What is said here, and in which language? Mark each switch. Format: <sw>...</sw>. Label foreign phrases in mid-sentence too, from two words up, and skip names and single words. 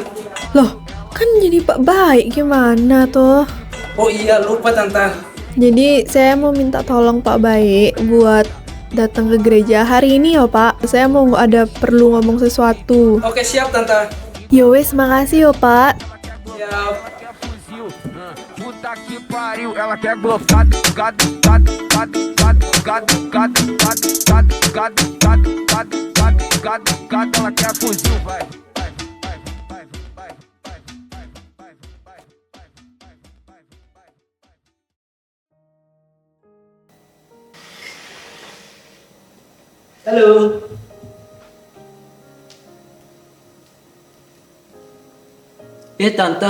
<id>Loh, kan jadi Pak Baik gimana tuh? Oh iya, lupa Tante. Jadi saya mau minta tolong Pak Baik buat datang ke gereja hari ini ya Pak. Saya mau perlu ngomong sesuatu. Oke, siap Tante.</id> <jv>Ya wes,</jv> <id>makasih ya Pak. Siap.</id> <pt>Puta que pariu, ela quer gado, gado, gado, gado, gado, gado, gado, gado, gado, gado, gado, gado, gado, gado, ela quer fuzil, vai.</pt> <id>Halo. Tante.</id>